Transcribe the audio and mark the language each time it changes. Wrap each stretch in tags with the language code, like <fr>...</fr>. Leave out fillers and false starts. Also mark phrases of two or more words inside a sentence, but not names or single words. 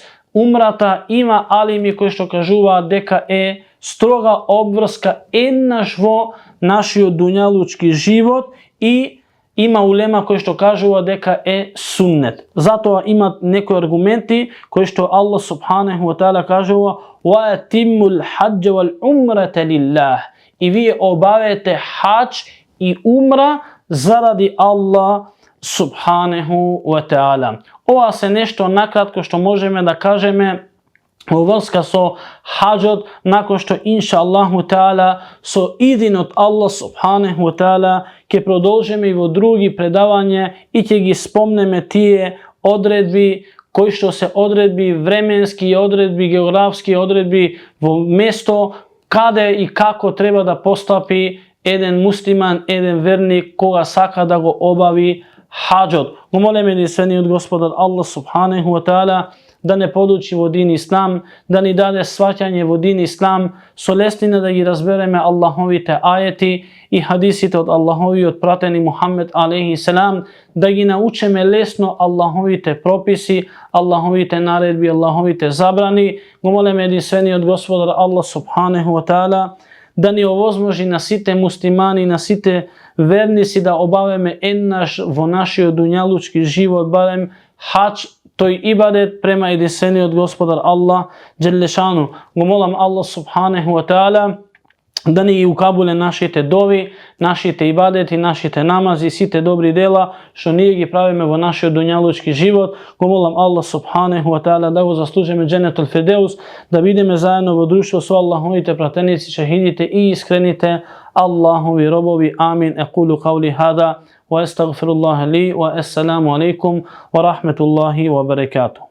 <mk>Умрата има алими кои што кажуваат дека е строга обврска еднаш во нашиот дуњалучки живот и има улема кои што кажува дека е суннет. Затоа имат некои аргументи кои што Аллах</mk> <ar>سبحانه وتعالى</ar> <mk>кажува:</mk> <ar>"وأتموا الحج والعمرة لله."</ar> <mk>И вие обавете хаџ и умра заради Аллах</mk> <ar>سبحانه وتعالى.</ar> <mk>Ова се нешто накратко што можеме да кажеме во врска со хаџот, након што</mk> <ar>إن شاء الله تعالى</ar> <mk>со идин од Аллах</mk> <ar>سبحانه وتعالى</ar> <mk>ќе продолжиме и во други предавања и ќе ги спомнеме тие одредби кои што се одредби временски, одредби географски, одредби во место каде и како треба да постапи еден муслиман, еден верник кога сака да го обави хаџот. Го молиме единствениот Господар Аллах</mk> <ar>سبحانه وتعالى</ar> <mk>да не подучи во</mk> <ar>دين الإسلام,</ar> <mk>да ни даде сваќање во</mk> <ar>دين الإسلام,</ar> <mk>со леснина да ги разбереме Аллаховите ајети и хадисите од Аллаховиот пратени Мухаммед</mk> <ar>عليه السلام,</ar> <mk>да ги научиме лесно Аллаховите прописи, Аллаховите наредби, Аллаховите забрани. Го молиме единствениот Господар Аллах</mk> <ar>سبحانه وتعالى</ar> <mk>да ни овозможи на сите муслимани, на сите верници да обавиме еднаш во нашиот дуњалучки живот барем хаџ, тој ибадет према единствениот Господар Аллах джелешану. Го молам Аллах</mk> <ar>سبحانه وتعالى</ar> <mk>да ни ги укабуле нашите дови, нашите ибадети, нашите намази, сите добри дела што ние ги правиме во нашиот дуњалучки живот. Го молам Аллах</mk> <ar>سبحانه وتعالى</ar> <mk>да го заслужиме</mk> <ar>جنة الفردوس,</ar> <mk>да бидеме заедно во друштво со Аллаховите пратеници, шахидите и искрените Аллахови робови. Амин.</mk> <ar>أقول قولي هذا وأستغفر الله لي والسلام عليكم ورحمة الله وبركاته.</ar>